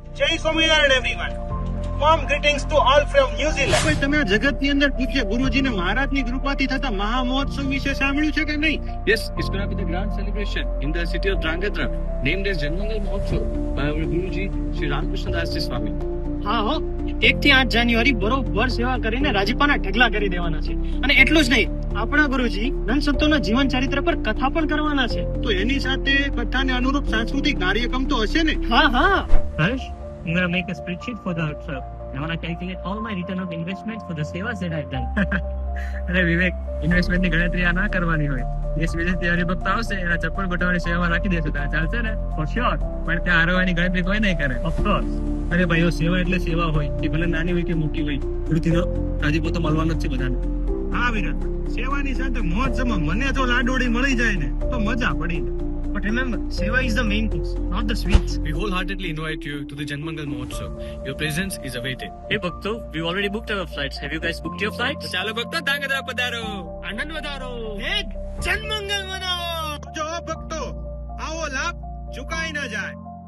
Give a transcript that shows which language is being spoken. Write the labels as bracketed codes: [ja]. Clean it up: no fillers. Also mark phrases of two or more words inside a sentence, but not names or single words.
[gu] જય સ્વામિનારાયણ એવરીવન. [en] Warm greetings to all from New Zealand. [gu] કોઈ તમે આ જગતની અંદર પૂછે ગુરુજીને મહારાજની કૃપાથી થતા મહામહોત્સવ વિશે સાંભળ્યું છે કે નહીં? [en] Yes, it's going to be the grand celebration in the city of Drangadra, named as Janmangal Mahotsav by our Guruji, Sri Ramakrishna Das Ji Swami. [gu] હા હો, 1 થી 8 જાન્યુઆરી બરોબર સેવા કરીને રાજીપાના ઢગલા કરી દેવાના છે. અને એટલું જ નહીં, આપણા ગુરુજી નંદ સંતોના જીવન ચરિત્ર પર કથા પણ કરવાના છે. તો એની સાથે કથાને અનુરૂપ સાંસ્કૃતિક કાર્યક્રમ તો હશે ને? હા હા. [en] Harsh, I'm going to make a spreadsheet for the trip. I want to calculate all my return of investment for the sevas that I've done. [gu] અરે વિવેક, ઇન્વેસ્ટમેન્ટ ની ગણતરી આ ના કરવાની હોય. દેશ વિદેશથી હરિભક્ત આવશે, એના ચપ્પલ બટવાની સેવામાં રાખી દેશું તો આ ચાલશે ને? [en] For sure. [gu] પણ ત્યાં આરોવાની ગણતરી કોઈ નહીં કરે. [en] Of course. [gu] અરે ભાઈઓ, સેવા એટલે સેવા હોય, એ ભલે નાની હોય કે મોટી હોય. ગુરુજીનો રાજીપો તો મળવાનો જ છે બધાને. હા વિરત, સેવાની સાથે મહોત્સવમાં મને તો લાડોળી મળી જાય ને તો મજા પડી. [en] But remember, seva is the main course, not the sweets. We wholeheartedly invite you to the Janmangal Mahotsav. Your presence is awaited. Hey Bhakto, we've already booked our flights. Have you guys booked your flights? [gu] તો ચાલો ભક્તો, ધ્રાંગધ્રા પધારો, આનંદ વધારો, જન્મંગલ મનાવો. જો ભક્તો, આવો લાભ ચુકાઈ ન જાય.